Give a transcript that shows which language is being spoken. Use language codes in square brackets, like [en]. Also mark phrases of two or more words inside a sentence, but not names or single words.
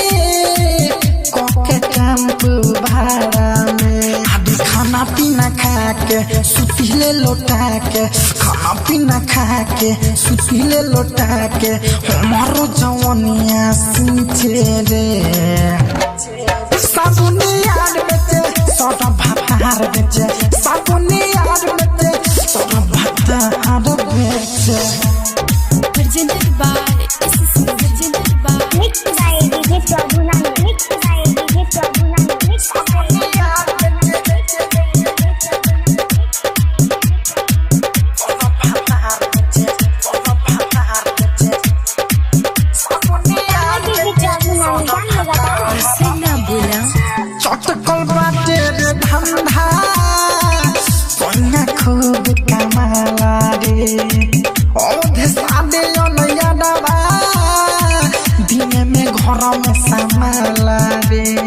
[bho] भाड़ा में आदि खाना पीना खा के सुतीले लौटा के खाना पीना खा के सुतीले लौटा के हमारो जवानिया सींचे रे साबुनी यार बेचे सोटा भातार बेचे साबुनी यार बेचे सोटा भातार बेचे। [en] presented by SSC, presented by mixed by DJ Prabhunan, mixed by DJ Prabhunan, mixed by [bho] चटकल बाटे रे धंधा सोना खूब कमाला रे औधे सादे नया डबा दिन में घर में संभाला रे